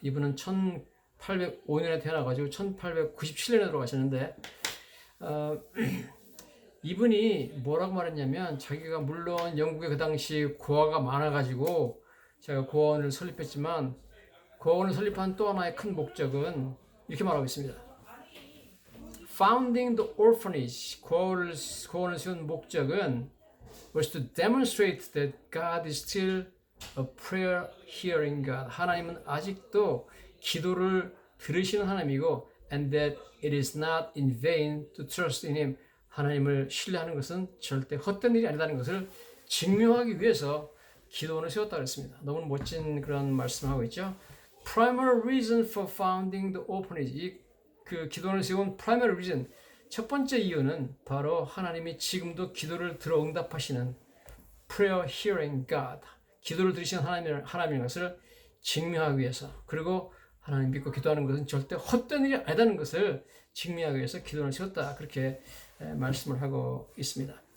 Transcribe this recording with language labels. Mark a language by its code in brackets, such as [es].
[ko] 이분은 1805년에 태어나가지고 1897년에 돌아가셨는데, 이분이 뭐라고 말했냐면, 자기가 물론 영국에 그 당시 고아가 많아가지고 제가 고아원을 설립했지만, 고아원을 설립한 또 하나의 큰 목적은 이렇게 말하고 있습니다. [en] Founding the orphanage, [ko] 고아원을 세운 목적은 [en] was to demonstrate that God is still a prayer hearing God. [ko] 하나님은 아직도 기도를 들으시는 하나님이고, [en] and that it is not in vain to trust in Him. [ko] 하나님을 신뢰하는 것은 절대 헛된 일이 아니라는 것을 증명하기 위해서 기도원을 세웠다고 했습니다. 너무 멋진 그런 말씀을 하고 있죠. [en] Primary reason for founding the orphanage. [ko] 그 기도원을 세운 [en] primary reason, [ko] 첫 번째 이유는 바로 하나님이 지금도 기도를 들어 응답하시는 [en] prayer hearing God, [ko] 기도를 들으시는 하나님인 것을 증명하기 위해서, 그리고 하나님 믿고 기도하는 것은 절대 헛된 일이 아니라는 것을 증명하기 위해서 기도원을 세웠다, 그렇게 말씀을 하고 있습니다.